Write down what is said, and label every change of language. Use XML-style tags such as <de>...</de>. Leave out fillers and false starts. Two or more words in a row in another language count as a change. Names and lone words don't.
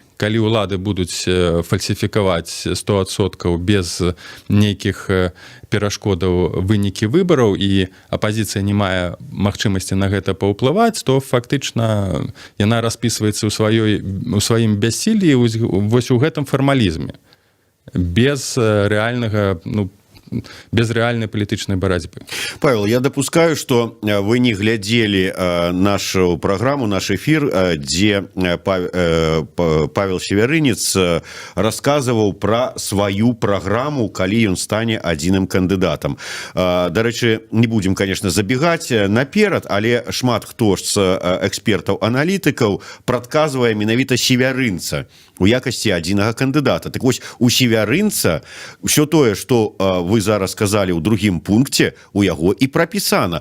<be>Калі ўлады будуць фальсіфікаваць 100% без нейкіх перашкодаў вынікі выбараў і апазіцыя не мае магчымасці на гэта паўплываць, то фактычна яна распісваецца ў сваім бяссіллі вось у гэтым фармалізме. Без рэальнага,</be> <ru>без реальной политической борьбы. Павел, я допускаю, что вы не глядели нашу программу, наш эфир, где Павел Северынец рассказывал про свою программу,</ru> <be>калі ён стане адзіным кандыдатам. Дарэчы,</be> <ru>не будем, конечно, забегать</ru> <be>наперад, але шмат хто ж з экспертаў-аналітыкаў прадказвае менавіта Северынца у якасці адзінага кандыдата. Так вось, у Северынца ўсё тое, што вы зараз сказалі ў другім пункце, у яго і прапісана.</be>